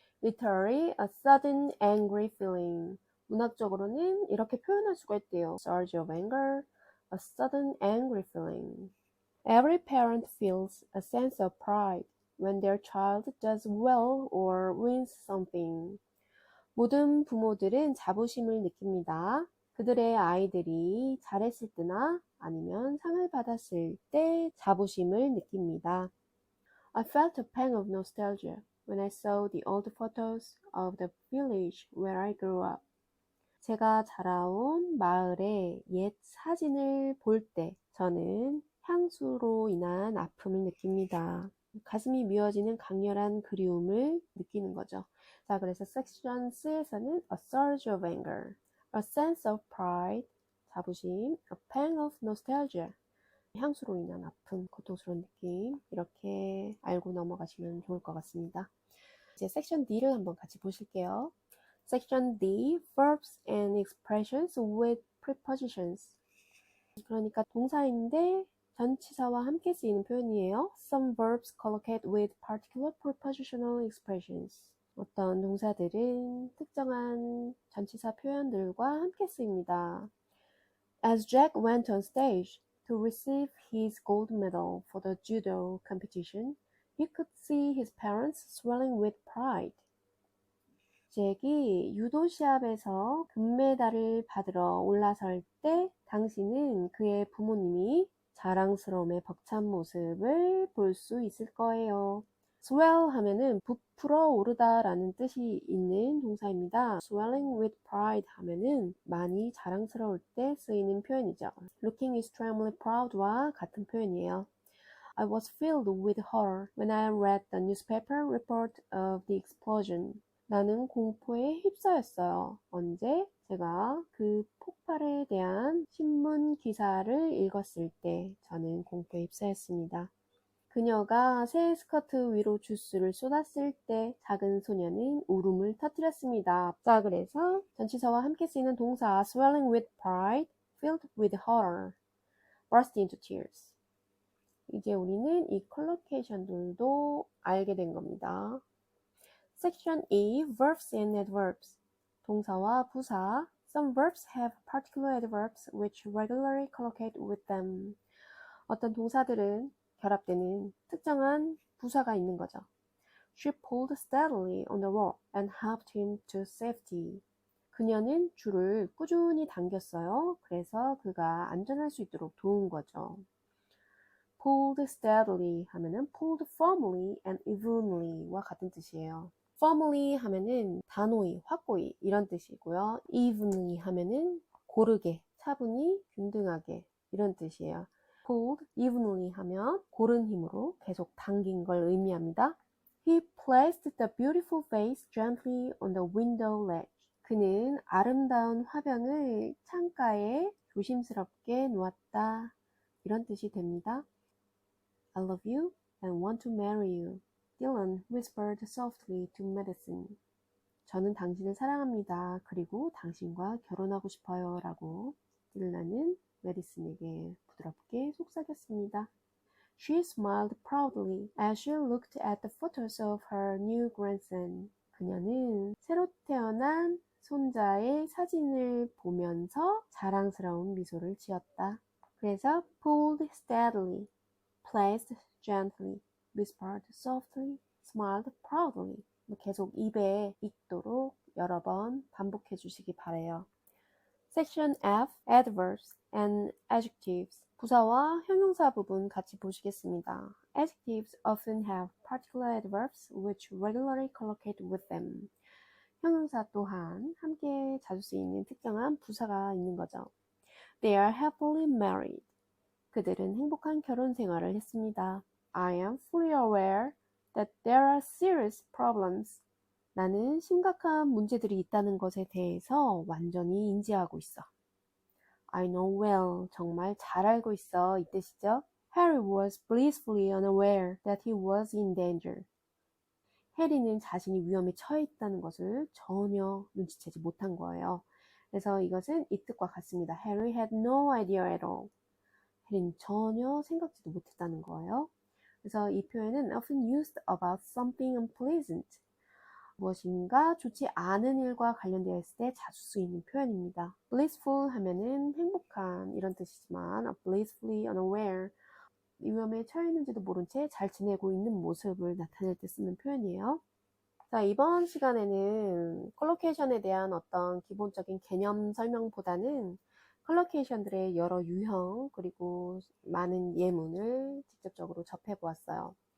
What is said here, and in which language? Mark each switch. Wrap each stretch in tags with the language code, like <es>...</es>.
<en>Literally, a sudden angry feeling.</en> <ko>문학적으로는 이렇게 표현할 수가 있대요.</ko> <en>Surge of anger, a sudden angry feeling. Every parent feels a sense of pride when their child does well or wins something.</en> <ko>모든 부모들은 자부심을 느낍니다. 그들의 아이들이 잘했을 때나 아니면 상을 받았을 때 자부심을 느낍니다.</ko> <en>I felt a pang of nostalgia when I saw the old photos of the village where I grew up.</en> <ko>제가 자라온 마을의 옛 사진을 볼 때 저는 향수로 인한 아픔을 느낍니다. 가슴이 미어지는 강렬한 그리움을 느끼는 거죠. 자, 그래서 섹션 C에서는</ko> <en>a surge of anger, a sense of pride,</en> <ko>자부심,</ko> <en>a pang of nostalgia,</en> <ko>향수로 인한 아픔, 고통스러운 느낌, 이렇게 알고 넘어가시면 좋을 것 같습니다. 이제 섹션 D를 한번 같이 보실게요.</ko> <en>Section D, verbs and expressions with prepositions.</en> <ko>그러니까 동사인데 전치사와 함께 쓰이는 표현이에요.</ko> <en>Some verbs collocate with particular prepositional expressions.</en> <ko>어떤 동사들은 특정한 전치사 표현들과 함께 쓰입니다.</ko> <en>As Jack went on stage to receive his gold medal for the judo competition, he could see his parents swelling with pride.</en> <ko>잭이 유도 시합에서 금메달을 받으러 올라설 때 당신은 그의 부모님이 자랑스러움에 벅찬 모습을 볼 수 있을 거예요. swell 하면은 부풀어 오르다 라는 뜻이 있는 동사입니다.</ko> <en>swelling with pride</en> <ko>하면은 많이 자랑스러울 때 쓰이는 표현이죠.</ko> <en>looking extremely proud</en> <ko>와 같은 표현이에요.</ko> <en>I was filled with horror when I read the newspaper report of the explosion.</en> <ko>나는 공포에 휩싸였어요. 언제? 제가 그 폭발에 대한 신문 기사를 읽었을 때 저는 공포에 휩싸였습니다. 그녀가 새 스커트 위로 주스를 쏟았을 때 작은 소녀는 울음을 터뜨렸습니다. 자, 그래서 전치사와 함께 쓰이는 동사</ko> <en>swelling with pride, filled with horror, burst into tears.</en> <ko>이제 우리는 이 컬로케이션들도 알게 된 겁니다.</ko> <en>Section E, verbs and adverbs.</en> <ko>동사와 부사.</ko> <en>Some verbs have particular adverbs which regularly collocate with them.</en> <ko>어떤 동사들은 결합되는 특정한 부사가 있는 거죠.</ko> <en>She pulled steadily on the rope and helped him to safety.</en> <ko>그녀는 줄을 꾸준히 당겼어요. 그래서 그가 안전할 수 있도록 도운 거죠.</ko> <en>Pulled steadily</en> <ko>하면은</ko> <en>pulled firmly and evenly</en> <ko>와 같은 뜻이에요. firmly 하면은 단호히, 확고히 이런 뜻이고요. evenly 하면은 고르게, 차분히, 균등하게 이런 뜻이에요. pulled evenly 하면 고른 힘으로 계속 당긴 걸 의미합니다.</ko> <en>He placed the beautiful vase gently on the window ledge.</en> <ko>그는 아름다운 화병을 창가에 조심스럽게 놓았다. 이런 뜻이 됩니다.</ko> <en>I love you and want to marry you. Dylan whispered softly to Madison.</en> <ko>저는 당신을 사랑합니다. 그리고 당신과 결혼하고 싶어요. 라고 딜런은 메디슨에게 부드럽게 속삭였습니다.</ko> <en>She smiled proudly as she looked at the photos of her new grandson.</en> <ko>그녀는 새로 태어난 손자의 사진을 보면서 자랑스러운 미소를 지었다. 그래서</ko> <en>pulled steadily, placed gently, whispered softly, smiled proudly.</en> <ko>계속 입에 익도록 여러 번 반복해 주시기 바래요.</ko> <en>Section F, Adverbs and Adjectives.</en> <ko>부사와 형용사 부분 같이 보시겠습니다.</ko> <en>Adjectives often have particular adverbs which regularly collocate with them.</en> <ko>형용사 또한 함께 자주 쓰이는 특정한 부사가 있는 거죠.</ko> <en>They are happily married.</en> <ko>그들은 행복한 결혼 생활을 했습니다.</ko> <en>I am fully aware that there are serious problems.</en> <ko>나는 심각한 문제들이 있다는 것에 대해서 완전히 인지하고 있어.</ko> <en>I know well.</en> <ko>정말 잘 알고 있어. 이 뜻이죠.</ko> <en>Harry was blissfully unaware that he was in danger.</en> <ko>해리는 자신이 위험에 처해 있다는 것을 전혀 눈치채지 못한 거예요. 그래서 이것은 이 뜻과 같습니다.</ko> <en>Harry had no idea at all.</en> <ko>해리는 전혀 생각지도 못했다는 거예요. 그래서 이 표현은</ko> <en>often used about something unpleasant.</en> <ko>무엇인가 좋지 않은 일과 관련되어 있을 때 자주 쓰이는 표현입니다. blissful 하면은 행복한 이런 뜻이지만</ko> <en>blissfully unaware</en> <ko>위험에 처해 있는지도 모른 채 잘 지내고 있는 모습을 나타낼 때 쓰는 표현이에요. 자, 이번 시간에는 컬로케이션에 대한 어떤 기본적인 개념 설명보다는 컬로케이션들의 여러 유형 그리고 많은 예문을 직접적으로 접해보았어요.</ko>